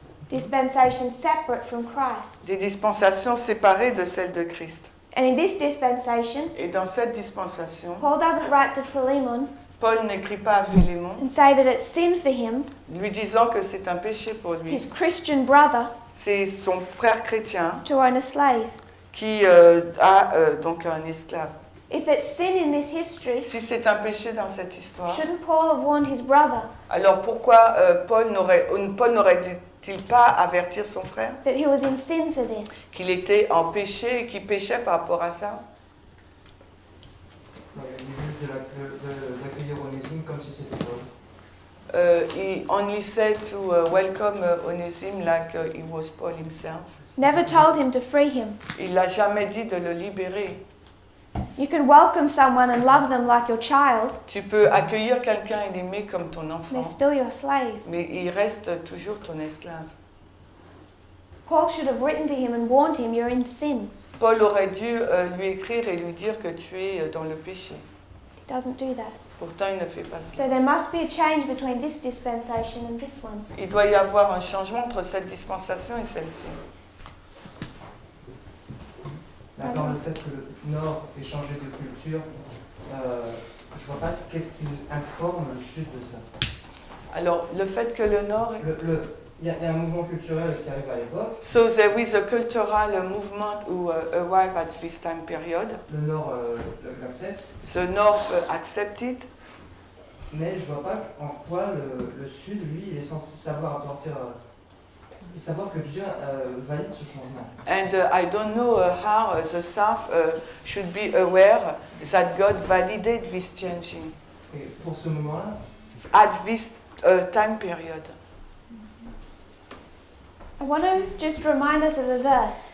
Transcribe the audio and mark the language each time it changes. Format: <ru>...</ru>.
<en>Dispensations separate from Christ.</en> <fr>Des dispensations séparées de celles de Christ.</fr> <en>And in this dispensation,</en> <fr>Et dans cette dispensation,</fr> <en>Paul doesn't write to Philemon</en> <fr>Paul n'écrit pas à Philémon,</fr> <en>and say that it's sin for him,</en> <fr>lui disant que c'est un péché pour lui.</fr> <en>his Christian brother,</en> <fr>C'est son frère chrétien</fr> <en>to own a slave.</en> <fr>qui a donc un esclave.</fr> <en>If it's sin in this history,</en> <fr>Si c'est un péché dans cette histoire,</fr> <en>shouldn't Paul have warned his brother</en> <fr>alors pourquoi Paul n'aurait-il pas avertir son frère</fr> <en>that he was in sin for this?</en> <fr>qu'il était en péché et qu'il péchait par rapport à ça? Il dit juste d'accueillir Onésime comme si c'était Paul.</fr> <en>He only said to welcome Onésime like he was Paul himself. Never told him to free him.</en> <fr>Il n'a jamais dit de le libérer.</fr> <en>You can welcome someone and love them like your child,</en> <fr>Tu peux accueillir quelqu'un et l'aimer comme ton</fr> <en>they're</en> <fr>enfant,</fr> <en>still your slave.</en> <fr>mais il reste toujours ton esclave.</fr> <en>Paul should have written to him and warned him you're in sin.</en> <fr>Paul aurait dû lui écrire et lui dire que tu es dans le péché.</fr> <en>He doesn't do that.</en> <fr>Pourtant, il ne fait pas ça.</fr> <en>So there must be a change between this dispensation and this one.</en> <fr>Il doit y avoir un changement entre cette dispensation et celle-ci. Maintenant, le fait que le Nord ait changé de culture, je vois pas qu'est-ce qui informe le Sud de ça. Alors, le fait que le Nord... Il y a un mouvement culturel qui arrive à l'époque.</fr> <en>So there is a cultural movement who arrived at this time period.</en> <fr>Le Nord l'accepte.</fr> <en>The North accepted.</en> <fr>Mais je vois pas en quoi le Sud, lui, il est censé savoir à partir... savoir que Dieu valide ce changement.</fr> <en>And I don't know how the South should be aware that God validated this changing</en> <fr>Et pour ce moment-là,</fr> <en>at this time period. I want to just remind us of a verse</en>